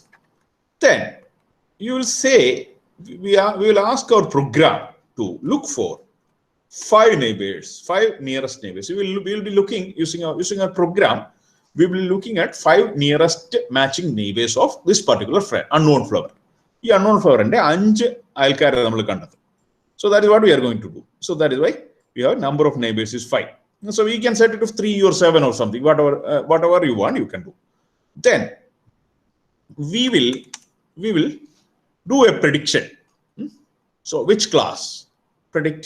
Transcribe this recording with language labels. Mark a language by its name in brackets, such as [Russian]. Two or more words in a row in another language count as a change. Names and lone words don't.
[English] Then you will say we will ask our program to look for 5 neighbors, 5 nearest neighbors. We will be looking using our program. We will be looking at 5 nearest matching neighbors of this particular unknown flower. This unknown flower [Malayalam] അന്റെ 5 അയൽക്കാരെ നമ്മൾ കണ്ടത്. [English] So that is what we are going to do. So that is why we have number of neighbors is 5. So we can set it to 3 or 7 or something, whatever you want, you can do. Then we will do a prediction. So which class predict?